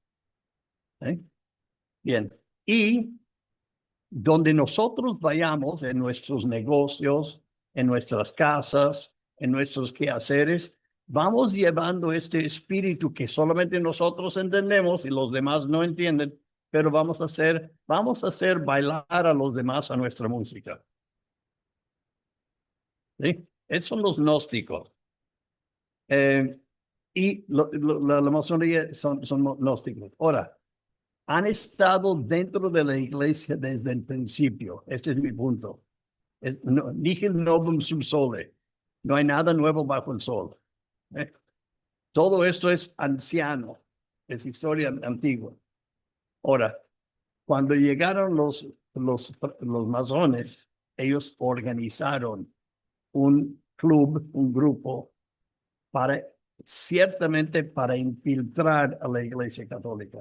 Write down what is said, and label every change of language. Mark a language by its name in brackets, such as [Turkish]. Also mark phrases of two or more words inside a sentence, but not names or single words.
[Spanish] Bien, y donde nosotros vayamos en nuestros negocios, en nuestras casas, en nuestros quehaceres, vamos llevando este espíritu que solamente nosotros entendemos y los demás no entienden, pero vamos a hacer bailar a los demás a nuestra música. ¿Sí? Esos son los gnósticos. y la masonería son gnósticos. Ahora, han estado dentro de la iglesia desde el principio. Este es mi punto. [Latin] Nihil novum sub sole. [Spanish] No hay nada nuevo bajo el sol. Todo esto es anciano, es historia antigua. Ahora, cuando llegaron los masones, ellos organizaron un club, un grupo, ciertamente para infiltrar a la Iglesia Católica.